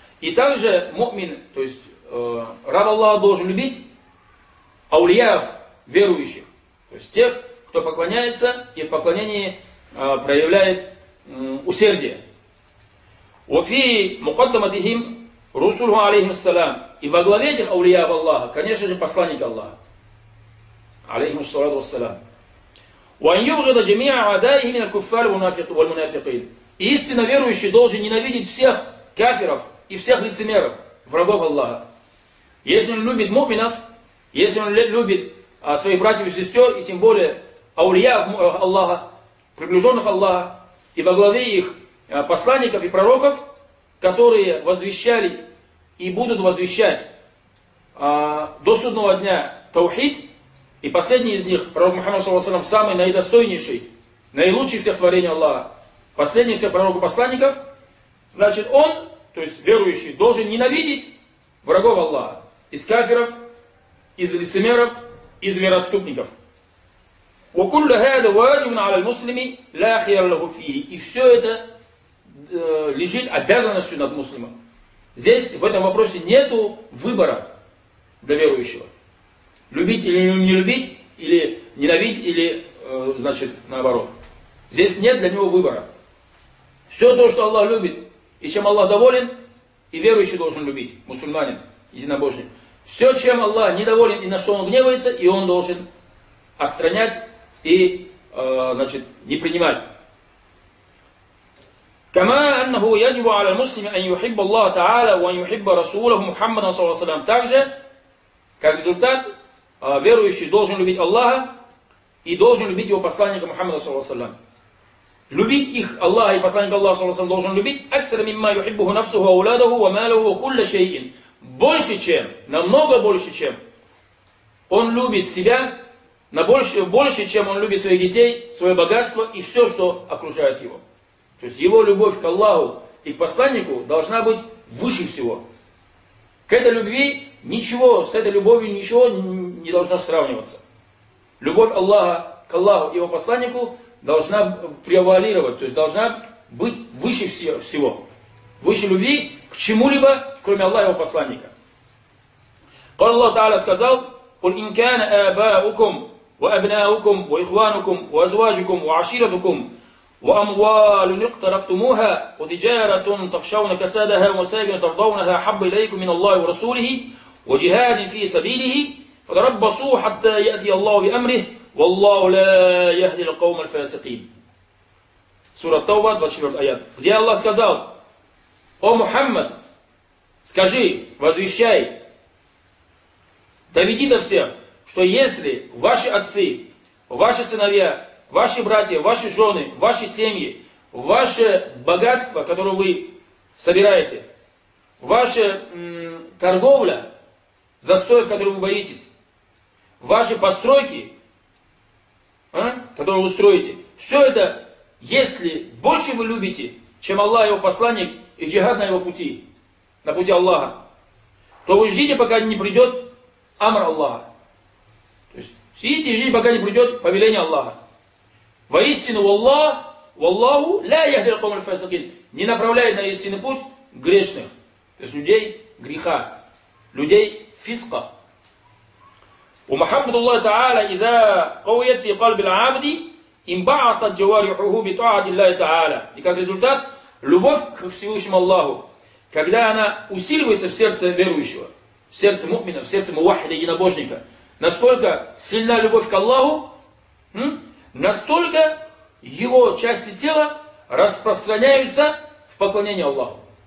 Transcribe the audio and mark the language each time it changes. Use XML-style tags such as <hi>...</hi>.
<ru>И также мумин, то есть раб Аллаха должен любить аулияев, верующих, то есть тех, кто поклоняется и в поклонении проявляет усердие.</ru> <ar>وفي مقدمتهم رسله عليه السلام</ar> <ru>и во главе этих аулияев Аллаха, конечно же, посланник Аллаха,</ru> <ar>عليهم الصلاة والسلام. وأن يبغض جميع أعدائه من الكفار والمنافقين.</ar> <ru>Истинно верующий должен ненавидеть всех кафиров и всех лицемеров, врагов Аллаха. Если он любит муминов, если он любит своих братьев и сестер, и тем более аулияев Аллаха, приближенных Аллаха, и во главе их посланников и пророков, которые возвещали и будут возвещать до судного дня таухид, и последний из них, пророк Мухаммад саллаллаху алейхи ва саллям, самый наидостойнейший, наилучший всех творений Аллаха, последний из всех пророков и посланников, значит он, то есть верующий, должен ненавидеть врагов Аллаха, из кафиров, из лицемеров, из вероотступников.</ru> <ar>وكل هذا واجب على المسلم لا خيار له فيه.</ar> <ru>И все это лежит обязанностью над мусульманом. Здесь в этом вопросе нету выбора для верующего. Любить или не любить, или ненавидеть, или значит наоборот. Здесь нет для него выбора. Все то, что Аллах любит и чем Аллах доволен, и верующий должен любить, мусульманин, единобожник. Все, чем Аллах недоволен и на что он гневается, и он должен отстранять и, значит, не принимать.</ru> <ar>كما أنه يجب على المسلم أن يحب الله تعالى وأن يحب رسوله محمد صلى الله عليه وسلم.</ar> <ru>Также, как результат, верующий должен любить Аллаха и должен любить его посланника Мухаммада</ru> <ar>صلى الله عليه وسلم.</ar> <ru>Любить их Аллаха и посланника Аллаха</ru> <ar>صلى الله عليه وسلم</ar> <ru>должен любить</ru> <ar>أكثر مما يحبه نفسه وأولاده وماله وكل شيء.</ar> <ru>Больше чем, намного больше чем. Он любит себя больше, чем он любит своих детей, свое богатство и все, что окружает его. То есть его любовь к Аллаху и к посланнику должна быть выше всего. К этой любви ничего, с этой любовью ничего не должно сравниваться. Любовь Аллаха к Аллаху и его посланнику должна превалировать, то есть должна быть выше всего. Выше любви к чему-либо, кроме Аллаха и его посланника.</ru> <ar>قال الله تعالى</ar> <ru>сказал,</ru> <ar>قل إن كان آباؤكم وأبناؤكم وإخوانكم وأزواجكم وعشيرتكم وأموال اقترفتموها وتجارة تخشون كسادها ومساكن ترضونها أحب إليكم من الله ورسوله وجهاد في سبيله فتربصوا حتى يأتي الله بأمره والله لا يهدي القوم الفاسقين. سورة التوبة 24 آيات.</ar> <ru>Где Аллах сказал: О Мухаммад, скажи, возвещай, доведи до всех, что если ваши отцы, ваши сыновья, ваши братья, ваши жены, ваши семьи, ваше богатство, которое вы собираете, ваша торговля, застоев, которых вы боитесь, ваши постройки, которые вы строите, все это, если больше вы любите, чем Аллах и его посланник, и джихад на его пути, на пути Аллаха, то вы ждите, пока не придет амр Аллаха. То есть сидите и ждите, пока не придет повеление Аллаха. Воистину, Аллах, Аллаху,</ru> <ar>ля яхдил кому аль-фасикин,</ar> <ru>не направляет на истинный путь грешных, то есть людей греха, людей фиска.</ru> <ar>ومحبة الله تعالى إذا قويت في قلب العبد انبعثت جوارحه بطاعة الله تعالى.</ar> <ru>И как результат, любовь к Всевышнему Аллаху, когда она усиливается в сердце верующего, в сердце мумина, в сердце муахида, единобожника, насколько сильна любовь к Аллаху, настолько его части тела распространяются в поклонение Аллаху.</ru>